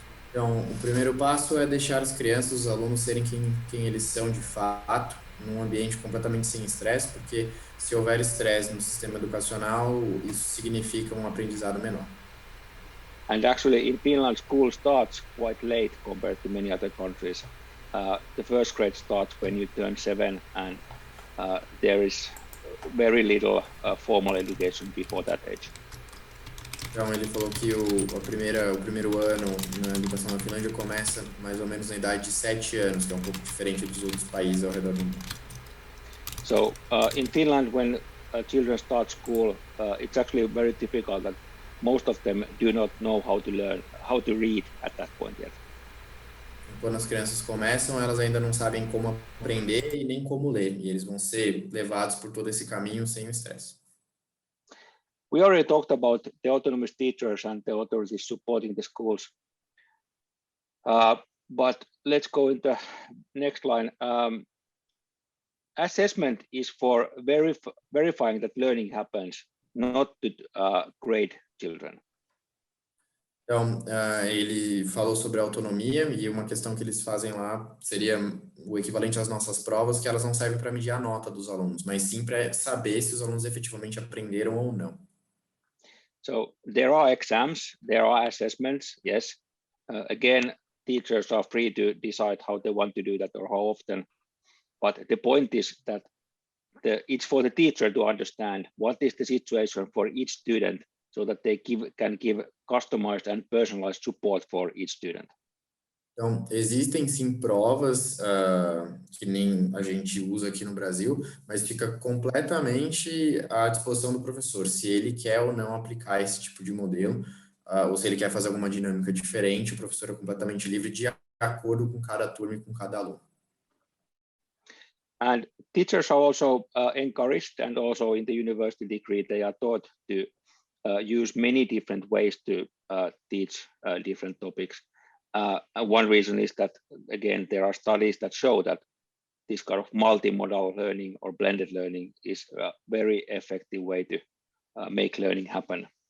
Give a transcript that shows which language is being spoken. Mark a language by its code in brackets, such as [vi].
[pt] Então, o primeiro passo é deixar as crianças, os alunos serem quem eles são de fato, num ambiente completamente sem estresse, porque se houver estresse no sistema educacional, isso significa um aprendizado menor. [en] And actually in Finland, school starts quite late compared to many other countries. The first grade starts when you turn 7, and there is very little formal education before that age. [pt] Então ele falou que o primeiro ano na educação na Finlândia começa mais ou menos na idade de 7 anos, que é um pouco diferente dos outros países ao redor do mundo. [en] So in Finland, when children start school, it's actually very typical that most of them do not know how to read at that point yet. [pt] Quando as crianças começam, elas ainda não sabem como aprender e nem como ler, e eles vão ser levados por todo esse caminho sem o estresse. [en] We already talked about the autonomous teachers and the authorities supporting the schools. But let's go into next line. Assessment is for verifying that learning happens, not to grade children. [pt] Então, ele falou sobre autonomia, e uma questão que eles fazem lá seria o equivalente às nossas provas, que elas não servem para medir a nota dos alunos, mas sim para saber se os alunos efetivamente aprenderam ou não. [en] So there are exams, there are assessments, yes. Again, teachers are free to decide how they want to do that or how often. But the point is that it's for the teacher to understand what is the situation for each student, so that they can give customized and personalized support for each student. [pt] Então, existem sim provas que nem a gente usa aqui no Brasil, mas fica completamente à disposição do professor, se ele quer ou não aplicar esse tipo de modelo, ou se ele quer fazer alguma dinâmica diferente, o professor é completamente livre de acordo com cada turma e com cada aluno. [en] And teachers are also encouraged, and also in the university degree, they are taught to use many different ways to teach different topics. One reason is that, again, there are studies that show that this kind of multimodal learning or blended learning is a very effective way to make learning happen.